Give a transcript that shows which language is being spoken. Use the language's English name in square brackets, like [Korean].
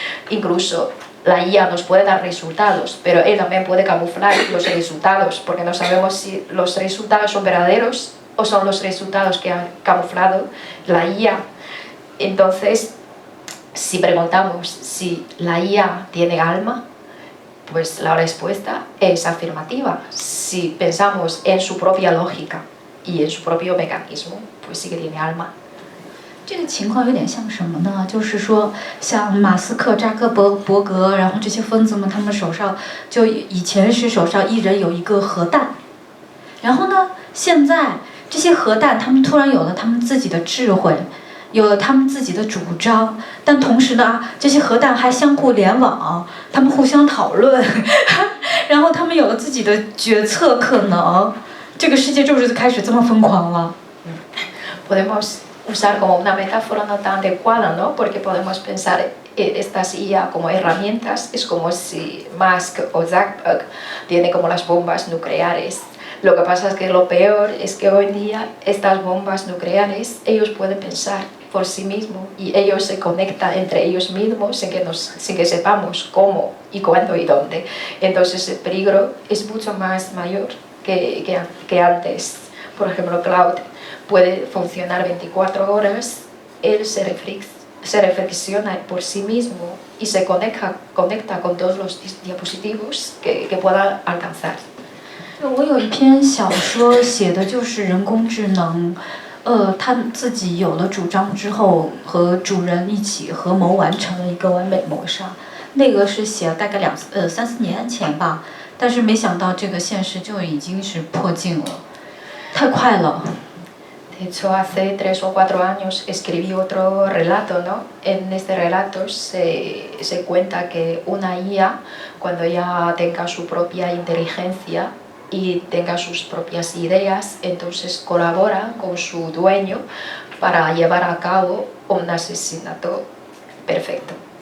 [Spanish] Incluso la IA nos puede dar resultados, pero él también puede camuflar los resultados, porque no sabemos si los resultados son verdaderos o son los resultados que han camuflado la IA. Entonces, si preguntamos si la IA tiene alma, pues la respuesta es afirmativa. Si pensamos en su propia lógica y en su propio mecanismo, pues sí que tiene alma. [Chinese] 这个情况有点像什么呢？就是说，像马斯克、扎克伯格，然后这些疯子们，他们手上就以前是手上一人有一个核弹，然后呢，现在这些核弹他们突然有了他们自己的智慧，有了他们自己的主张，但同时呢，这些核弹还相互联网，他们互相讨论，然后他们有了自己的决策可能，这个世界就是开始这么疯狂了。 [Spanish] Podemos usar como una metáfora no tan adecuada, ¿no? Porque podemos pensar estas IA como herramientas, es como si Musk o Zuckerberg tienen como las bombas nucleares. Lo que pasa es que lo peor es que hoy en día estas bombas nucleares, ellos pueden pensar por sí mismos y ellos se conectan entre ellos mismos sin que sepamos cómo y cuándo y dónde. Entonces el peligro es mucho más mayor que antes. Por ejemplo, Cloud puede funcionar 24 horas, él se reflexiona por sí mismo y se conecta con todos los dispositivos que pueda alcanzar. [Chinese] 我有一篇小说写的就是人工智能，他自己有了主张之后，和主人一起合谋完成了一个完美谋杀。那个是写了大概3-4年前吧，但是没想到这个现实就已经是迫近了，太快了。 [Spanish] De hecho, hace 3 o 4 años escribí otro relato, ¿no? En este relato se cuenta que una IA, cuando ya tenga su propia inteligencia y tenga sus propias ideas, entonces colabora con su dueño para llevar a cabo un asesinato perfecto.